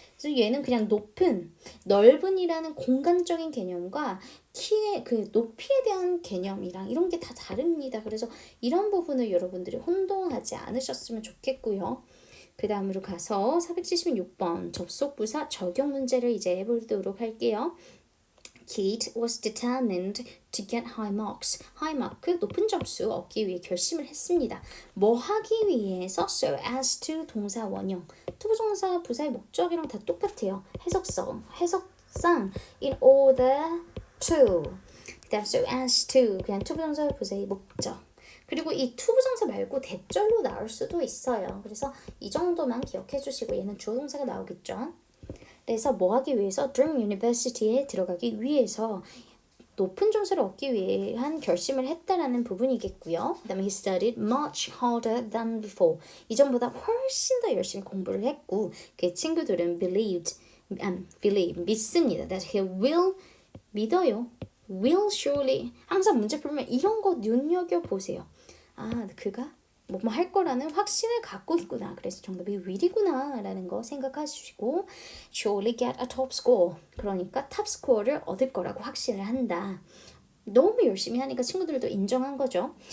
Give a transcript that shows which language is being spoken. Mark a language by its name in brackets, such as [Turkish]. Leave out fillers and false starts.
[Korean] 그래서 얘는 그냥 높은, 넓은이라는 공간적인 개념과 키의 그 높이에 대한 개념이랑 이런 게 다 다릅니다. 그래서 이런 부분을 여러분들이 혼동하지 않으셨으면 좋겠고요. 그 다음으로 가서 476번 접속부사 적용 문제를 이제 해보도록 할게요. [English] Kate was determined to get high marks. high mark, [Korean] 높은 점수 얻기 위해 결심을 했습니다. 뭐 하기 위해서? [English] So as to [Korean] 동사 원형. 투부정사 부사의 목적이랑 다 똑같아요. 해석상 [English] in order to. [Korean] 그 다음 [English] so as to [Korean] 그냥 투부정사 부사의 목적. 그리고 이 투부정사 말고 대절로 나올 수도 있어요. 그래서 이 정도만 기억해 주시고 얘는 주어 동사가 나오겠죠. 그래서 뭐 하기 위해서 Dream University에 들어가기 위해서 높은 점수를 얻기 위한 결심을 했다라는 부분이겠고요. 그 다음에 [English] he studied much harder than before. [Korean] 이전보다 훨씬 더 열심히 공부를 했고 그 친구들은 believe, 믿습니다. [English] That he will, [Korean] 믿어요. [English] will surely. [Korean] 항상 문제 풀면 이런 거 눈여겨보세요. 아, 그가 뭐 할 거라는 확신을 갖고 있구나. 그래서 정답이 will이구나 라는 거 생각하시고 [English] surely get a top score. [Korean] 그러니까 탑 스코어를 얻을 거라고 확신을 한다. 너무 열심히 하니까 친구들도 인정한 거죠.